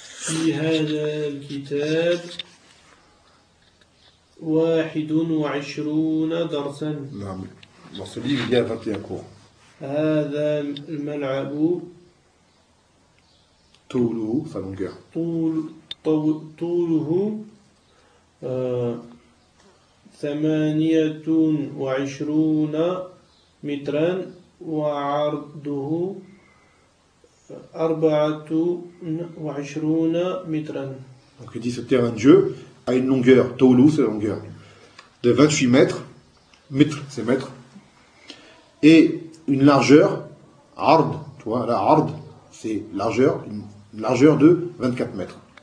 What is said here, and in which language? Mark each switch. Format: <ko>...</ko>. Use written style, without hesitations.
<ar>في هذا الكتاب 21 درسا</ar> <fr>نعم dans ce livre il y a 21 cours</fr> <ar>هذا الملعب طوله</ar> <fr>sa longueur</fr> <ar>طوله 28 مترا وعرضه 24 mètres.</ar> <fr>Donc il dit ce terrain de jeu a une longueur, Toulou c'est la longueur, de 28 mètres, mètres c'est mètres, et une largeur, Ard, tu vois, la Ard c'est largeur, une largeur de 24 mètres.</fr>